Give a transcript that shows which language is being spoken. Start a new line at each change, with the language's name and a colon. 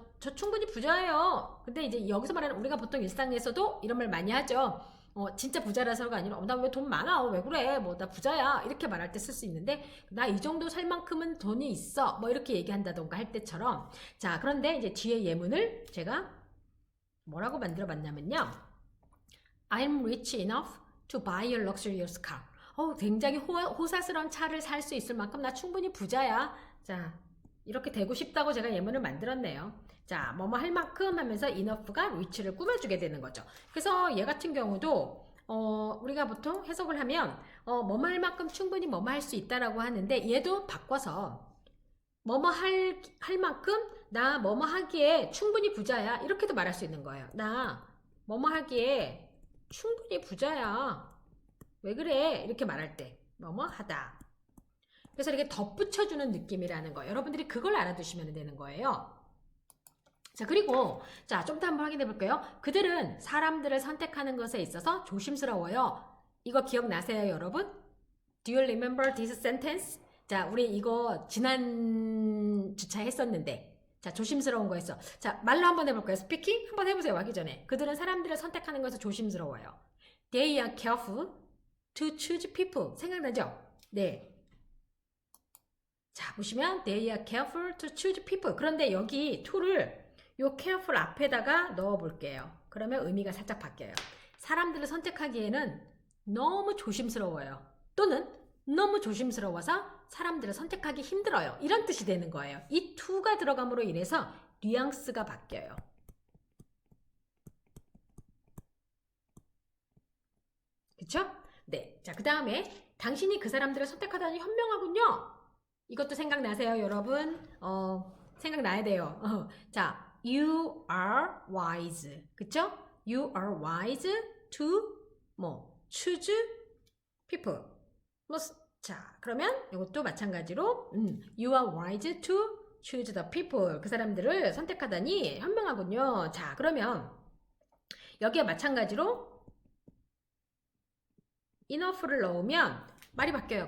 Korean: 저 충분히 부자예요. 근데 이제 여기서 말하는 우리가 보통 일상에서도 이런 말 많이 하죠. 진짜 부자라서가 아니라 나 왜 돈 많아? 왜 그래? 뭐 나 부자야. 이렇게 말할 때 쓸 수 있는데 나 이 정도 살 만큼은 돈이 있어. 뭐 이렇게 얘기한다던가 할 때처럼. 자, 그런데 이제 뒤에 예문을 제가 뭐라고 만들어 봤냐면요.
English: I'm rich enough to buy a luxurious car.
Korean: 굉장히 호사스러운 차를 살 수 있을 만큼 나 충분히 부자야. 자, 이렇게 되고 싶다고 제가 예문을 만들었네요. 자, 뭐뭐 할 만큼 하면서 enough가 rich를 꾸며주게 되는 거죠. 그래서 얘 같은 경우도 우리가 보통 해석을 하면 뭐뭐 할 만큼 충분히 뭐뭐 할 수 있다라고 하는데 얘도 바꿔서 뭐뭐 할 만큼 나 뭐뭐 하기에 충분히 부자야. 이렇게도 말할 수 있는 거예요. 나 뭐뭐 하기에 충분히 부자야. 왜 그래? 이렇게 말할 때 뭐뭐 하다. 그래서 이렇게 덧붙여주는 느낌이라는 거. 여러분들이 그걸 알아두시면 되는 거예요. 자, 그리고 좀 더 한번 확인해 볼게요. 그들은 사람들을 선택하는 것에 있어서 조심스러워요. 이거 기억나세요, 여러분?
English: Do you remember this sentence?
Korean: 자, 우리 이거 지난 주차 했었는데 자, 조심스러운 거였어. 자, 말로 한번 해볼까요? 스피킹? 한번 해보세요. 하기 전에. 그들은 사람들을 선택하는 것에서 조심스러워요.
English: They are careful to choose people.
Korean: 생각나죠? 네. 자, 보시면
English: They are careful to choose people.
Korean: 그런데 여기 to를 요 careful 앞에다가 넣어 볼게요. 그러면 의미가 살짝 바뀌어요. 사람들을 선택하기에는 너무 조심스러워요. 또는 너무 조심스러워서 사람들을 선택하기 힘들어요. 이런 뜻이 되는 거예요. 이 to가 들어감으로 인해서 뉘앙스가 바뀌어요. 그쵸? 네. 자, 그 다음에 당신이 그 사람들을 선택하다니 현명하군요. 이것도 생각나세요, 여러분? 생각나야 돼요. 자,
English: you are wise.
Korean: 그쵸?
English: You are wise to choose people.
Korean: 자, 그러면 이것도 마찬가지로
English: you are wise to choose the people.
Korean: 그 사람들을 선택하다니 현명하군요. 자, 그러면 여기에 마찬가지로 enough를 넣으면 말이 바뀌어요.